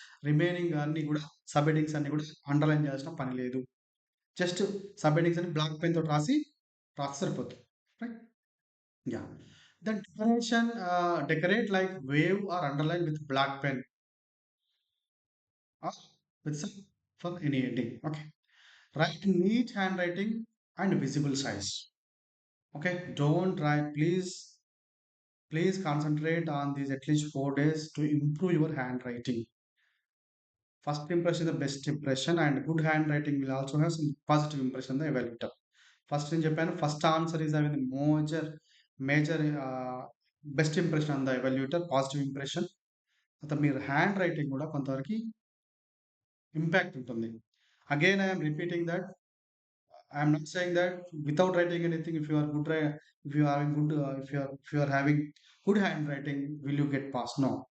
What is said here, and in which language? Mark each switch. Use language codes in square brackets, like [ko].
[te] Remaining అన్నీ గూడా sub headings అన్నీ గూడా అండర్‌లైన్ చేయాల్సిన పని లేదు. జస్ట్ సబ్ హెడ్డింగ్స్ అని బ్లాక్ పెన్ తోటి రాస్తే సరిపోతుంది. Right? Yeah! [en] Then decorate like wave or underline with black pen or with some for any heading. Okay. Write neat handwriting and visible size. Okay. Don't write. Please concentrate on these at least 4 days to improve your handwriting. First impression is the best impression, and good handwriting will also have some positive impression on the evaluator. First in Japan, first answer is having the major best impression on the evaluator, positive impression. [te] తర్వాత మీరు hand writing కూడా కొంతవరకు impact ఉంటుంది. [en] Again I am repeating that I am not saying that without writing anything, if you are if you are having if you are having good handwriting, will you get passed? No.